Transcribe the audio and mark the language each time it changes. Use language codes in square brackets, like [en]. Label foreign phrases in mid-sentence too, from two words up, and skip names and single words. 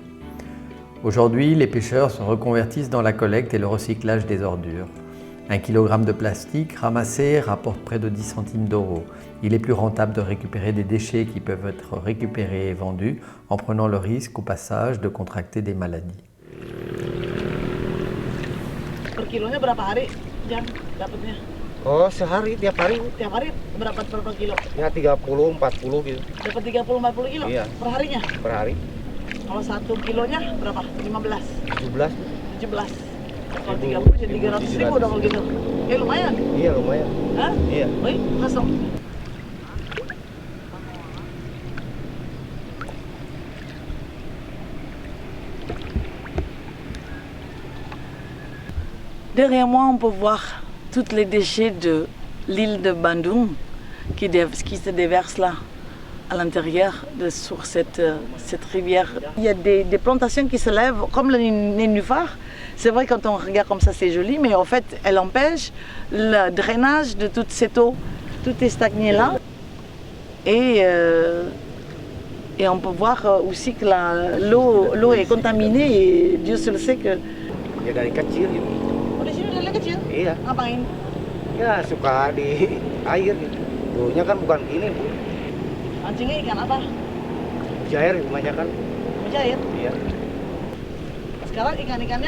[fr] Aujourd'hui, les pêcheurs se reconvertissent dans la collecte et le recyclage des ordures. 1 kg de plastique ramassé rapporte près de 10 centimes d'euros. Il est plus rentable de récupérer des déchets qui peuvent être récupérés et vendus en prenant le risque au passage de contracter des maladies. [id] Per kilonya berapa hari, Jan, dapatnya? Oh, sehari, tiap hari. Tiap hari berapa kilo? Ya 30, 40 gitu. Dapat 30-40 kilo? Iya. Per harinya? Per hari. Kalau 1 kilonya berapa? 15? 17. 17. Kalau 30 jadi 300.000 dong kalau gitu. Lumayan. Iya, lumayan. Hah? Iya. Oi, kosong. [fr] Derrière moi, on peut voir tous les déchets de l'île de Bandung qui se déversent là, à l'intérieur, sur cette rivière. Il y a des plantations qui se lèvent, comme le nénuphar. C'est vrai, quand on regarde comme ça, c'est joli, mais en fait, elle empêche le drainage de toute cette eau. Tout est stagné là. Et on peut voir aussi que l'eau est contaminée et Dieu seul sait que... [id] Ya dari kecil gitu. Di sini dari kecil? Iya. Ngapain? Ya suka di air gitu. Dulunya kan bukan gini, Bu. Mancingnya ikan apa? Mujair kebanyakan. Mujair? Iya. Sekarang ikan-ikannya?